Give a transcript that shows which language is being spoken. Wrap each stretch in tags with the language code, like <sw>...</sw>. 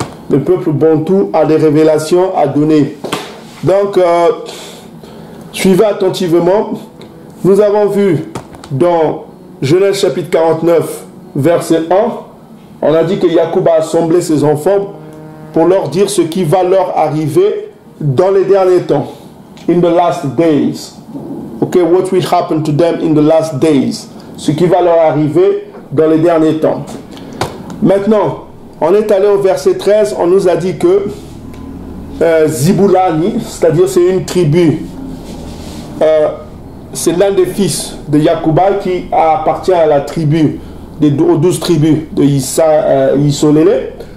<fr>Le peuple Bantou a des révélations à donner. Donc, suivez attentivement. Nous avons vu dans Genèse chapitre 49, verset 1, on a dit que Jacob a assemblé ses enfants pour leur dire ce qui va leur arriver dans les derniers temps.</fr> <en>In the last days. Okay, what will happen to them in the last days?</en> <fr>Ce qui va leur arriver dans les derniers temps. Maintenant, on est allé au verset 13, on nous a dit que Ziboulani, c'est-à-dire c'est une tribu, c'est l'un des fils de Yacouba qui appartient à la tribu, aux 12 tribus de Yissolélé.</fr>